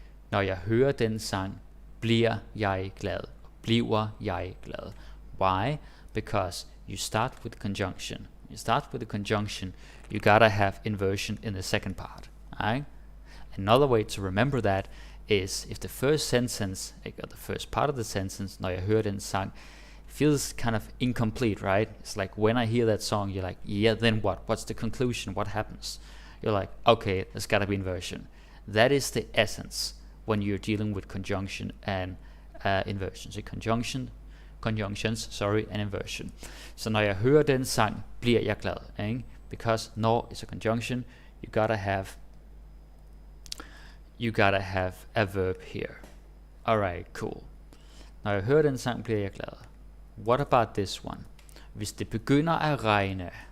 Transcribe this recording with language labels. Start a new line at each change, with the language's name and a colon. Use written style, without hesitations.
Danish: Når jeg hører den sang, bliver jeg glad. Bliver jeg glad.
English: Why? Because you start with conjunction. You start with the conjunction, you gotta have inversion in the second part. Right? Another way to remember that is, if the first sentence, or the first part of the sentence,
Danish: når jeg hører den sang,
English: feels kind of incomplete, right? It's like, when I hear that song, you're like, yeah, then what? What's the conclusion? What happens? You're like, okay, there's gotta be inversion. That is the essence when you're dealing with conjunction and inversion. So conjunctions, and inversion.
Danish: So når jeg hører den sang, bliver jeg glad. Ikke?
English: Because når is a conjunction, you gotta have a verb here. Alright, cool.
Danish: Når jeg hører den sang, bliver jeg glad.
English: What about this one?
Danish: Hvis det begynder at regne.